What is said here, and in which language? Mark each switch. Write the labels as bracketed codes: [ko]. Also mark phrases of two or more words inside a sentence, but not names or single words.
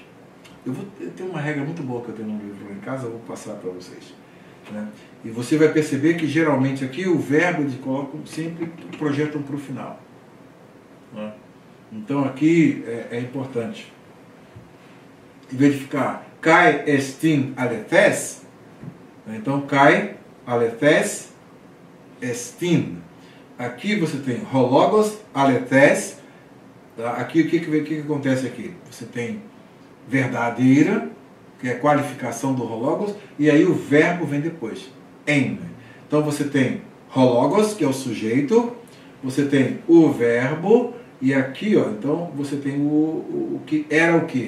[pt] Eu tenho uma regra muito boa que eu tenho no livro lá em casa, eu vou passar para vocês. Né? E você vai perceber que geralmente aqui o verbo eles colocam, sempre projetam para o final. Né? Então aqui é importante. Em vez de ficar [el] καὶ ἐστὶν ἀληθής, [pt] então [el] καὶ ἀληθής ἐστιν. [pt] Aqui você tem [el] ὁ λόγος ἀληθής. [pt] Tá? Aqui o que acontece aqui? Você tem verdadeira, que é a qualificação do hologos, e aí o verbo vem depois, em. Então você tem hologos, que é o sujeito, você tem o verbo, e aqui, ó, então você tem o que era o que?